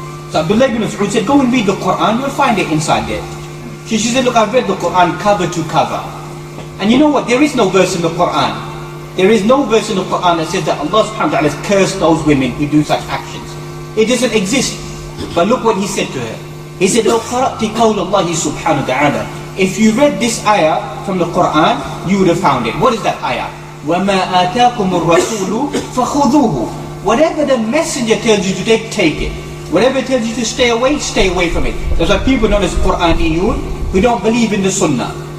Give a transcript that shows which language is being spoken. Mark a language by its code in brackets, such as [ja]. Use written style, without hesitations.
[en] So Abdullah ibn Mas'ud said, go and read the Quran, you'll find it inside there. She said, look, I've read the Quran cover to cover. And you know what, there is no verse in the Quran. There is no verse in the Quran that says that Allah subhanahu wa ta'ala has cursed those women who do such actions. It doesn't exist. But look what he said to her. He said, [ar] لو قرأت قول الله سبحانه وتعالى. [en] If you read this ayah from the Quran, you would have found it. What is that ayah? [ar] وَمَا آتَاكُمُ الرَّسُولُ فَخُذُوهُ. [en] Whatever the messenger tells you to take, take it. Whatever it tells you to stay away from it. There's like people known as Quraniyun who don't believe in the Sunnah.